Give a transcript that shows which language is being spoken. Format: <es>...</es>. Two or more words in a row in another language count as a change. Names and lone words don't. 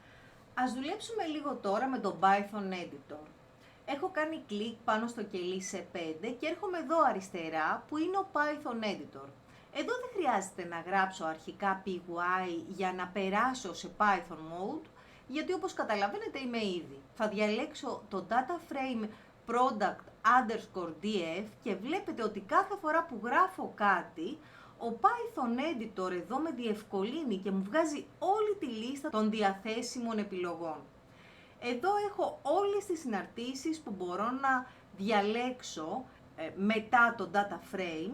<el>Ας δουλέψουμε λίγο τώρα με το Python Editor. Έχω κάνει κλικ πάνω στο κελί σε 5 και έρχομαι εδώ αριστερά που είναι ο Python Editor. Εδώ δεν χρειάζεται να γράψω αρχικά PY για να περάσω σε Python Mode, γιατί όπως καταλαβαίνετε είμαι ήδη. Θα διαλέξω το</el> <en>data frame product underscore df</en> <el>και βλέπετε ότι κάθε φορά που γράφω κάτι, ο Python Editor εδώ με διευκολύνει και μου βγάζει όλη τη λίστα των διαθέσιμων επιλογών. Εδώ έχω όλες τις συναρτήσεις που μπορώ να διαλέξω μετά το</el> <en>data frame.</en>